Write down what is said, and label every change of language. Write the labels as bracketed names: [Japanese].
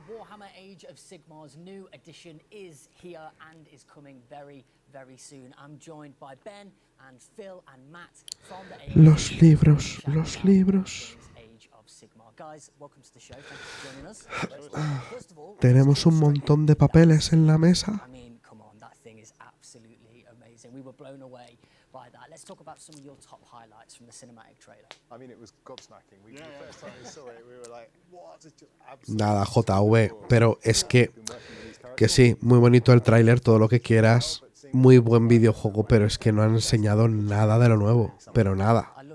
[English] Warhammer Age of Sigmar's new edition is here and is coming very, very soon. I'm joined by Ben and Phil and Matt from the AOC. [Spanish] Los libros, los libros. [English] Age of Sigmar. Guys, welcome to the show. Thank you for joining us. First of all, [Spanish] Tenemos un montón de papeles en la mesa. [English] I mean, come on, that thing is absolutely amazing. We were blown away by that. Let's talk about some of your top highlights from the cinematic trailer. I mean, it was gobsmacking. The first time we saw it, we were like, what? It's just [Spanish] Nada, JV, pero es que sí, muy bonito el tráiler, todo lo que quieras, muy buen videojuego, pero es que no han enseñado nada de lo nuevo, pero nada.